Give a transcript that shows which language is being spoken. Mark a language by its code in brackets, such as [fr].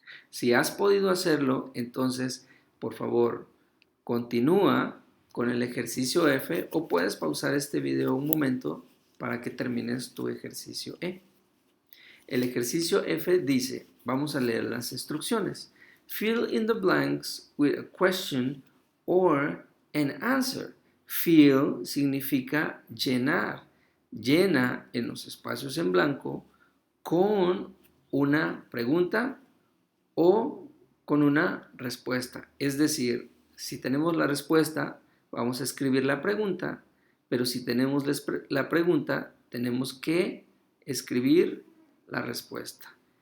[es] Si has podido hacerlo, entonces, por favor, continúa con el ejercicio F o puedes pausar este video un momento para que termines tu ejercicio E. El ejercicio F dice, vamos a leer las instrucciones. [en] Fill in the blanks with a question or an answer. [es] Fill significa llenar. Llena en los espacios en blanco con una pregunta o con una respuesta. Es decir, si tenemos la respuesta, vamos a escribir la pregunta, pero si tenemos la pregunta, tenemos que escribir la respuesta.